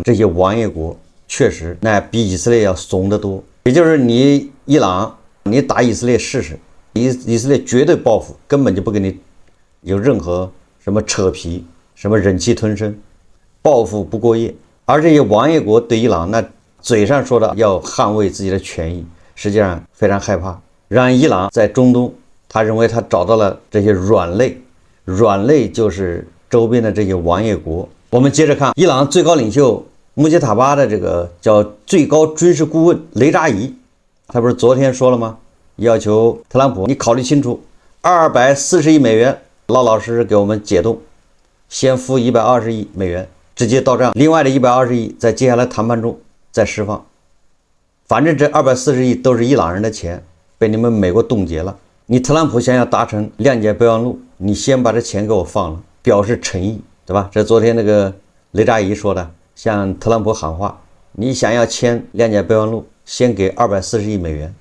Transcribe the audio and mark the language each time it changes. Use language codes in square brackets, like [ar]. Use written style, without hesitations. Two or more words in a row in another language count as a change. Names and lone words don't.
[zh] 這些王爺國確實那比以色列要慫得多。也就是你伊朗，你打以色列試試，以色列絕對報復，根本就不給你有任何什麼扯皮。什麼忍氣吞聲，報復不過夜。而這些王爺國對伊朗那嘴上說的要捍衛自己的權益，實際上非常害怕，讓伊朗在中東，他認為他找到了這些軟肋就是周邊的這些王爺國。我們接着看伊朗最高領袖穆吉塔巴的這個叫最高軍事顧問雷扎伊，他不是昨天說了嗎？要求特朗普你考虑清楚，240亿美元老老实实給我們解冻。先付120亿美元，直接到账，另外的120億在接下來談判中再釋放。反正這240億都是伊朗人的錢，被你們美國凍結了。你特朗普想要達成諒解備忘錄，你先把這錢給我放了，表示誠意，對吧？這昨天那個雷扎伊說的，向特朗普喊話，你想要簽諒解備忘錄，先給240億美元。